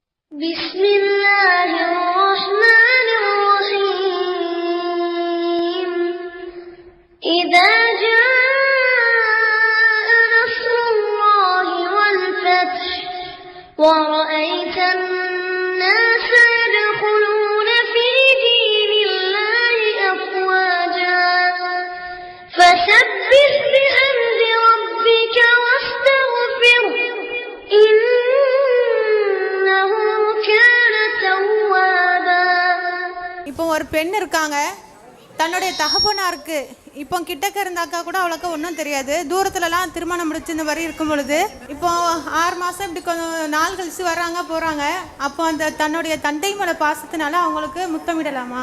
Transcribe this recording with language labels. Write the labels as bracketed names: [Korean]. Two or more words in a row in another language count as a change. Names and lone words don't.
[Arabic] بسم الله الرحمن الرحيم إذا جاء نصر الله والفتح ورأيت الناس يدخلون في دين الله أفواجا فسبح بحمد ربك واستغفره إنه كان توابا. [Tamil] இப்போ ஒரு பெண் இருக்காங்க, தன்னுடைய தகப்பனாருக்கு இப்போ கிட்டக்க இருந்தாக்கா கூட அவளுக்கு ஒன்றும் தெரியாது. தூரத்துலலாம் திருமணம் முடிச்சு இந்த மாதிரி இருக்கும் பொழுது இப்போ 6 மாதம் இப்படி கொஞ்சம் நாள் கழிச்சு வர்றாங்க போகிறாங்க. அப்போ அந்த தன்னுடைய தந்தை மேல பாசத்தினால அவங்களுக்கு முத்தமிடலாமா?